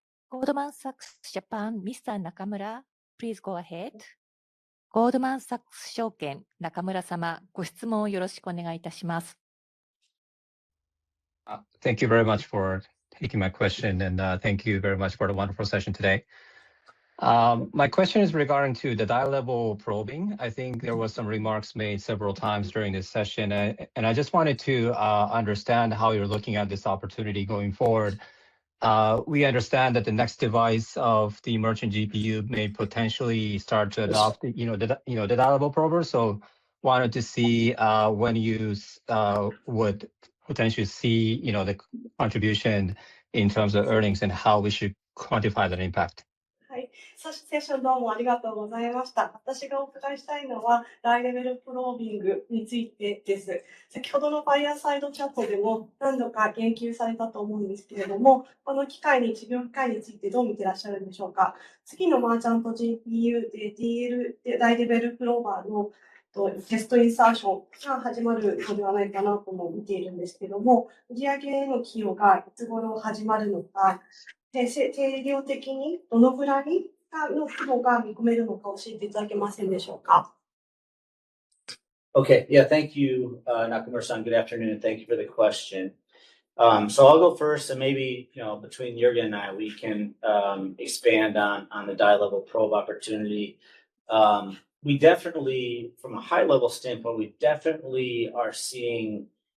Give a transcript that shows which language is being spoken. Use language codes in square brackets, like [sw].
[en] Goldman Sachs Japan, Mr. Nakamura, please go ahead. [ja] ゴールドマンサックス証券、中村様、ご質問をよろしくお願いいたします。 [en] Thank you very much for taking my question, and thank you very much for the wonderful session today. My question is regarding to the die level probing. I think there was some remarks made several times during this session, and I just wanted to understand how you're looking at this opportunity going forward. We understand that the next device of the merchant GPU may potentially start to adopt, the die level prober. So, wanted to see when you would potentially see, the contribution in terms of earnings and how we should quantify that impact. [ja] はい、セッションどうもありがとうございました。私がお伺いしたいのは、ダイレベルプロービングについてです。先ほどのファイアサイドチャットでも何度か言及されたと思うんですけれども、この事業機会についてどう見てらっしゃるんでしょうか。次のマーチャント GPU で DL でダイレベルプローバーのテストインサーションが始まるのではないかなとも見ているんですけども、売上への寄与がいつ頃始まるのか、定量的にどのぐらいの規模が見込めるのか教えていただけませんでしょうか。 [en] Okay, yeah, thank you, Nakamura-san. Good afternoon, and thank you for the question. So I'll go first, and maybe between Jürgen and I, we can expand on the die level probe opportunity. We definitely, from a high level standpoint, we definitely are seeing